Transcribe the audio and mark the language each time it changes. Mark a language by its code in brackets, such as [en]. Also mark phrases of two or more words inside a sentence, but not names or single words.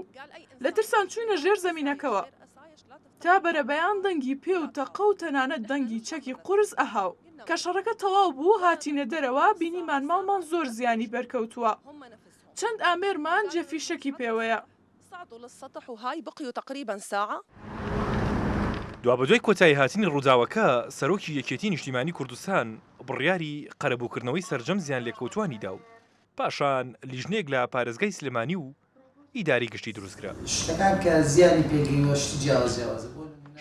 [ckb] لە ترسان چووینە ژێر زەمینەکەوە. تا بەرەبەیان دەنگی پێ و تەقە و تەنانەت دەنگی چەکی قورس ئەهاو. کە شەڕەکە تەواو بوو هاتینە دەرەوە بینیمان ماڵمان زۆر زیانی بەرکەوتووە. چەند ئامێرمان جێفیشەکی پێوەیە. [ar] صعدوا للسطح وهاي بقيوا تقريبا ساعة. [ckb] دوا بەدوای کۆتایی هاتنی ڕووداوەکە سەرۆکی یەکێتی نیشتیمانی کوردستان بڕیاری قەرەبووکردنەوەی سەرجەم زیان لێکەوتوانی دا و پاشان لیژنێک لە پارێزگای سلێمانی و ئیداری گشتی دروستکرا. شتەکان کە زیانی پێگەیوە شتی جیاوازە بوون.